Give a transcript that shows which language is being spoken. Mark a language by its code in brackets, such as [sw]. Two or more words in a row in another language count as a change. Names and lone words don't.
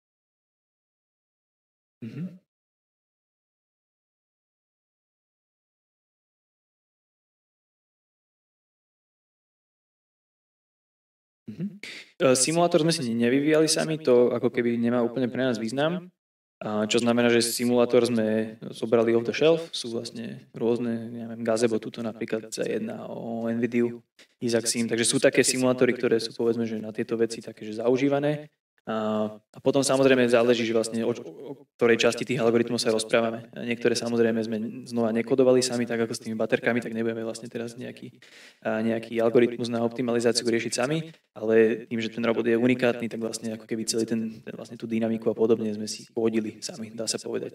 [sk] Simulátor sme si nevyvíjali sami, to ako keby nemá úplne pre nás význam. Čo znamená, že simulátor sme zobrali [en] off the shelf, [sk] sú vlastne rôzne, neviem, Gazebo, tuto napríklad sa jedná o NVIDIu, Isaacsim, takže sú také simulátory, ktoré sú povedzme, že na tieto veci také, že zaužívané. A potom samozrejme záleží, že vlastne o ktorej časti tých algoritmov sa rozprávame. Niektoré samozrejme sme znova nekodovali sami, tak ako s tými baterkami, tak nebudeme vlastne teraz nejaký algoritmus na optimalizáciu riešiť sami, ale tým, že ten robot je unikátny, tak vlastne ako keby celý ten vlastne tú dynamiku a podobne sme si pohodili sami, dá sa povedať.